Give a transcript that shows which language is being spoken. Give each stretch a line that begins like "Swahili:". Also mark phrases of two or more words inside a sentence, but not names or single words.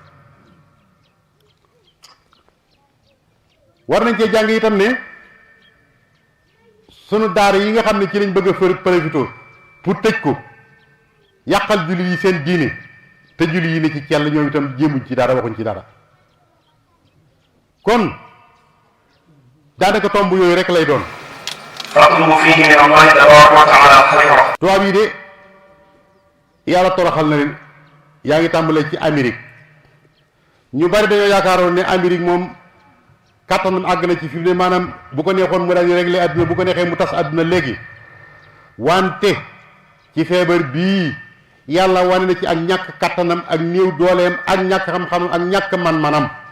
Wolof: war nañ cee jàng itam ne sunu daara yi nga xam ne ci lañ bëgg a
French: profité pour
Wolof: tëj ko yàqal julli yi seen diine te julli yi ne ci cell ñoom itam jéemuñ ci dara waxuñ ci dara kon daanaka tomb yooyu rek lay doon.
Arabic: فاطلبوا فيه من الله تبارك وتعالى خيرا.
Wolof: tubaab yi de yàlla toroxal na leen yaa ngi tàmbalee ci Amérique ñu bari dañoo yaakaaroon ne Amérique moom kàttanam àgg na ci fi mu ne maanaam bu ko neexoon mu daal di régler àdduna bu ko neexee mu tas àdduna léegi wante ci feebar bii yàlla wane na ci ak ñàkk kàttanam ak néew dooleem ak ñàkk xam-xamam ak ñàkk man-manam